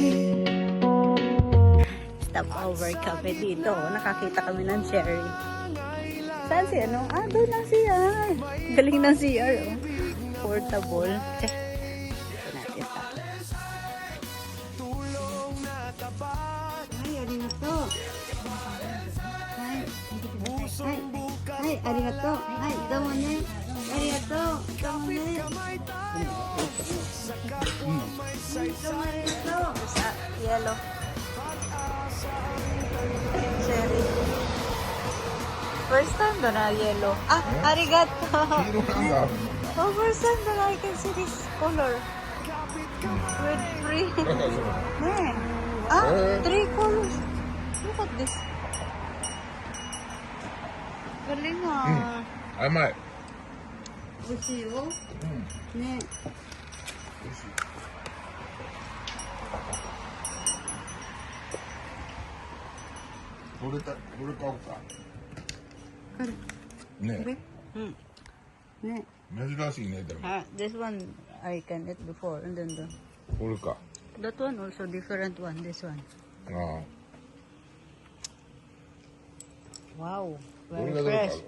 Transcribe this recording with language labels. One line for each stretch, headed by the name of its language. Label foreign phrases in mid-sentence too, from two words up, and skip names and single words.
English: Stop over cafe dito.
Filipino: Nakakita kami ng cherry. Saan si ano? Ah, doon lang siya. Galing ng CR. Oh. Portable. Dito natin ito. Ay,
Japanese: arigato. Ay, arigato. あ、どうもね。ありがとう。どうもね. Arigato.
Filipino: Sa yellow. Cherry.
English: First time
Filipino: ba na yellow? Ah, arigato.
English: Oh, first time that I can see this color. With three. Three colors. Look at this.
Filipino: Galing ah.
Japanese: 甘い。美味しいよ。ね。これ買おうか。これ。ねうん。ね。珍しいね、でも。
English: This one I can eat before and then
Japanese: これか。
English: that one also different one. This one. ああ。 Wow.
Japanese: これ
English: Very
Japanese: がどうか
English: fresh.。